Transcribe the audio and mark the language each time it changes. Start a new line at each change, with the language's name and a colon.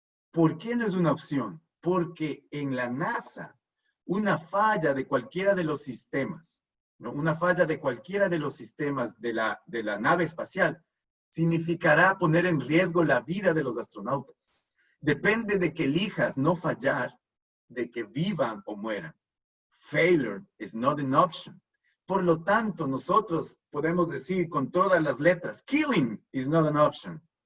Spanish: ¿Por qué no es una opción? Porque en la NASA, una falla de cualquiera de los sistemas, ¿no? Una falla de cualquiera de los sistemas de la nave espacial significará poner en riesgo la vida de los astronautas. Depende de que elijas no fallar, de que vivan o mueran.
English: Failure is not an option.
Spanish: Por lo tanto, nosotros podemos decir con todas las letras,
English: killing is not an option.